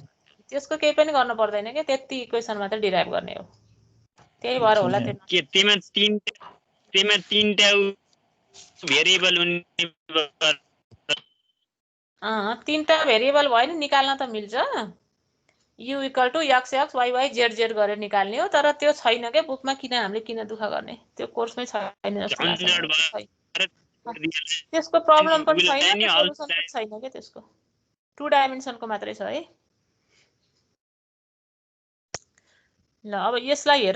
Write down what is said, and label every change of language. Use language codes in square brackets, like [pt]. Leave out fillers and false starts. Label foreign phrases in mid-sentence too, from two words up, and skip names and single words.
[ne] त्यसको केही पनि गर्न पर्दैन के, त्यति इक्वेसन मात्र डिराइभ गर्ने हो। त्यही भएर होला त्यो के तेमा तीनटा भेरिएबल हुने। 3टा भेरिएबल भयो नि निकाल्न त मिल्छ। u [en] equal to [ne] x x y y z z गरेर निकाल्ने हो। तर त्यो छैन के बुकमा। हामीले किन दुःख गर्ने, त्यो कोर्समै छैन जस्तो लाग्छ। त्यसको प्रब्लम पनि छैन, त्यो सोलुसन पनि छैन के त्यसको। 2 डाइमेन्सनको मात्रै छ है। ल अब यसलाई हेरौँ।